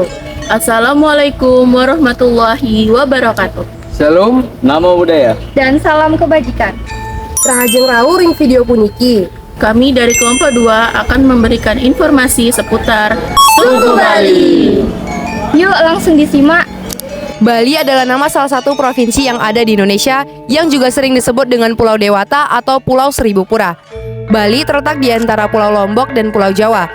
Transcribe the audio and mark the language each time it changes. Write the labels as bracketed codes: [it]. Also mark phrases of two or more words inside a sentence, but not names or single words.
[ar] السلام عليكم ورحمة الله وبركاته. [pi] Shalom, namo budaya. [id] Dan salam kebajikan. [ban] Rahajeng Rau ring video puniki. [id] Kami dari kelompok 2 akan memberikan informasi seputar Suku Bali. Yuk langsung disimak. Bali adalah nama salah satu provinsi yang ada di Indonesia yang juga sering disebut dengan Pulau Dewata atau Pulau Seribu Pura. Bali terletak di antara Pulau Lombok dan Pulau Jawa.